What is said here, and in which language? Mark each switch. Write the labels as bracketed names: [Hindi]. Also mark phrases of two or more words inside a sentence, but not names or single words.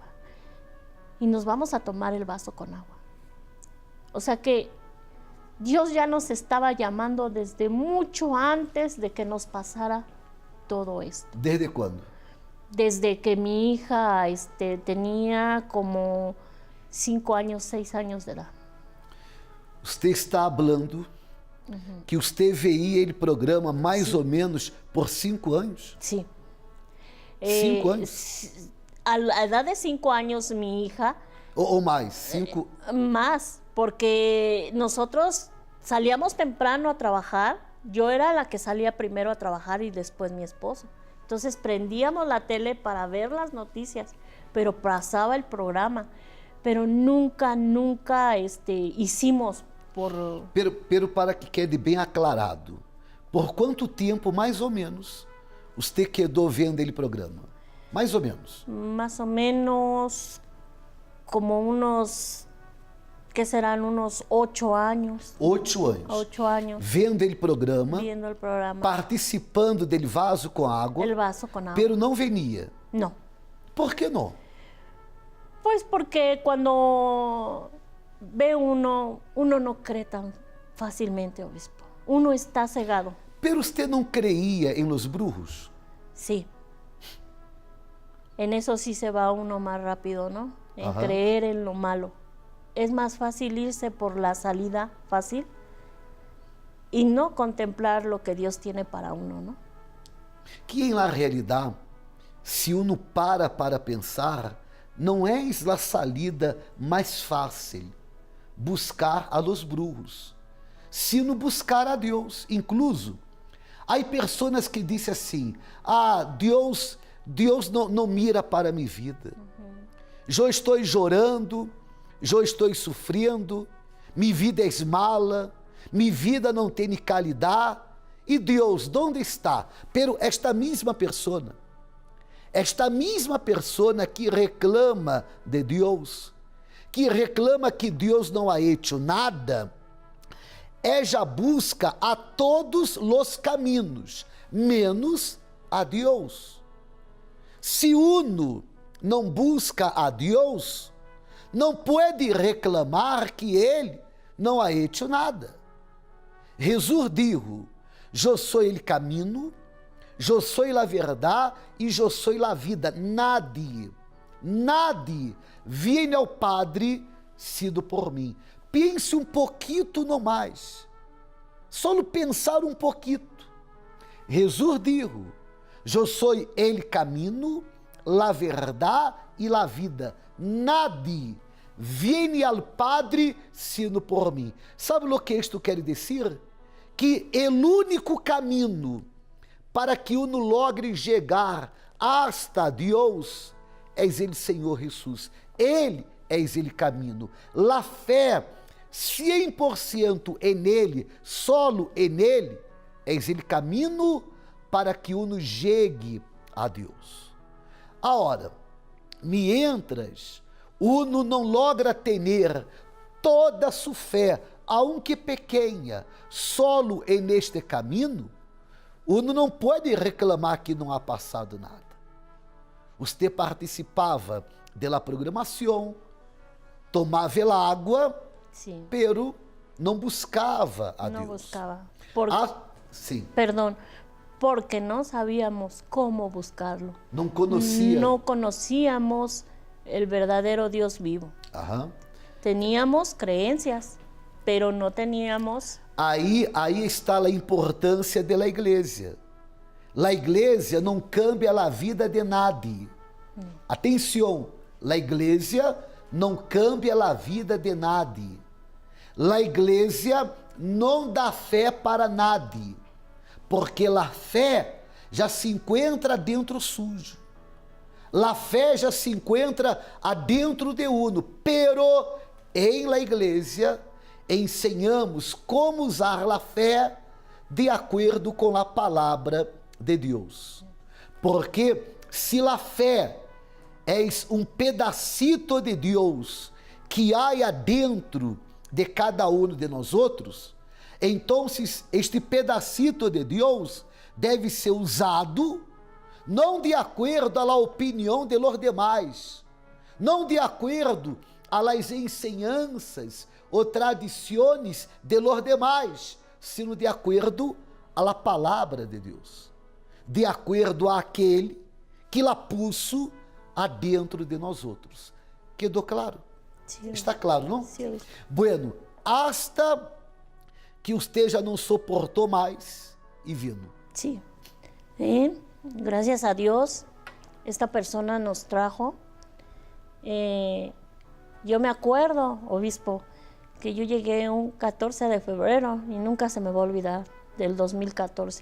[Spanish] Y nos vamos a tomar el vaso con agua. O sea que Dios ya nos estaba llamando desde mucho antes de que nos pasara todo esto. [Portuguese] Desde quando? [Spanish] Desde que mi hija tenía como 5 años, 6 años de edad. [Portuguese] Usted está falando que usted veía ele programa mais ou menos por 5 anos? [Spanish] Sí. [Portuguese] 5 anos? [Spanish] A la edad de 5 años mi hija... [Portuguese] Ou mais? 5? [Spanish] Más, porque nosotros salíamos temprano a trabajar. Yo era la que salía primero a trabajar y después mi esposo. Entonces prendíamos la tele para ver las noticias, pero pasaba el programa. Pero nunca hicimos por... Pero para que quede [Portuguese] bem aclarado, por quanto tempo, mais ou menos, você quedou vendo ele programa? Mais ou menos? [Spanish] Más o menos como unos, ¿qué serán? Unos 8 años. [Portuguese] 8 anos. [Spanish] 8 años. [Portuguese] Vendo ele programa, [Spanish] Viendo el programa. [Portuguese] participando dele vaso com água, [Spanish] El vaso con agua. [Portuguese] pero não venia. [Spanish] No. [Portuguese] Por que não? [Spanish] Pues porque cuando ve uno no cree tan fácilmente, obispo. Uno está cegado. Pero usted não creía em los brujos? Sí. En eso sí se va uno más rápido, ¿no? En Ajá. creer en lo malo. Es más fácil irse por la salida fácil y no contemplar lo que Dios tiene para uno, ¿no? [Portuguese] Que em la realidade, se uno para pensar, não é a salida mais fácil buscar a [Spanish] los brujos, sino [Portuguese] buscar a Deus. Incluso, há pessoas que dizem assim, Deus não mira para minha vida. Eu estou chorando, eu estou sofrendo, minha vida é mala, minha vida não tem qualidade. E Deus, onde está? Pero esta mesma pessoa que reclama de Deus, que reclama que Deus não [Spanish] ha hecho nada, [Portuguese] ella busca a todos os caminhos, menos a Deus. Se uno não busca a Deus, não pode reclamar que Ele não [Spanish] ha hecho nada. Jesus dijo, [Portuguese] eu sou o caminho, eu sou a verdade e eu sou a vida. [Spanish] Nadie viene ao Padre sido por mim. [Portuguese] Pense um pouquinho no mais. Só pensar um pouquinho. [Spanish] Jesus dijo, [Portuguese] eu sou o caminho, a verdade e a vida. [Spanish] Nadie viene al Padre sino por mim. [Portuguese] Sabe o que isto quer dizer? Que o único caminho para que [Spanish] uno logre [Portuguese] chegar hasta Deus é o Senhor Jesus. Ele é o caminho. [Spanish] La fé 100% en Ele, [Portuguese] solo en Ele, é o caminho para que uno chegue a Deus. Agora, [Spanish] mientras uno [Portuguese] não logra ter toda sua fé, aunque pequena, [Spanish] solo en este [Portuguese] caminho, uno não pode reclamar que não ha passado nada. Você participava da programação, tomava a água, [Spanish] Sí. [Portuguese] pero não buscava a [Spanish] No [Portuguese] Deus. [Spanish] buscaba. Por- [Portuguese] Sim, [Spanish] Perdón, porque no sabíamos cómo buscarlo. [Portuguese] não conhecia. [Spanish] No conocíamos el verdadero Dios vivo. Aham. Teníamos creencias, pero no teníamos... [Portuguese] Aí está a importância da igreja. A igreja não cambia a vida [Spanish] de nadie. [Portuguese] Atenção, a igreja não cambia a vida [Spanish] de nadie. [Portuguese] A igreja não dá fé [Spanish] para nadie, [Portuguese] porque a fé já se encontra dentro sujo. A fé já se encontra [Spanish] adentro de uno, pero [Portuguese] em la igreja ensinamos como usar a fé de acordo com a palavra de Deus. Porque se a fé é um pedacito de Deus que há adentro de cada um de nós outros, então este pedacito de Deus deve ser usado não de acordo à opinião [Spanish] de los demais, [Portuguese] não de acordo às enseñanças ou tradições de los demais, sino de acordo à palavra de Deus, de acordo àquele que la puso adentro de nós outros. Quedou claro? [Spanish] Sí, [Portuguese] Está claro, não? [Spanish] sí, obispo. Bueno, hasta que usted [Portuguese] já não soportou mais e vino. [Spanish] Sí. Gracias a Dios, esta persona nos trajo. Yo me acuerdo, obispo, que yo llegué un 14 de febrero y nunca se me va a olvidar, del 2014.